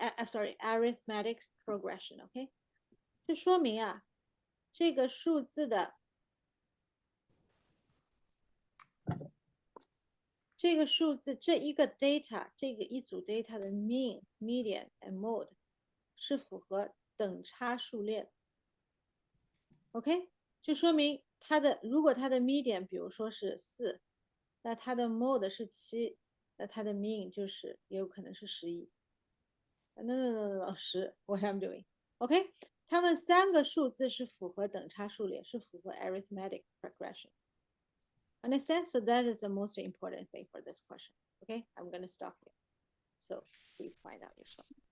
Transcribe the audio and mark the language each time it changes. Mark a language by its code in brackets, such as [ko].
[en] Sorry, arithmetic progression, OK? [zh] 就说明啊，这个数字的这个数字这一个 data 这个一组 data 的 mean、median and mode 是符合等差数列 OK， 就说明它的如果它的 median 比如说是4，那它的 mode 是7，那它的 mean 就是也有可能是11。 [en] No, 10 what I'm doing OK， [zh] 它们3个数字是符合等差数列，是符合 arithmetic progression。 [en] Understand? So that is the most important thing for this question. Okay, I'm going to stop here. So please find out yourself.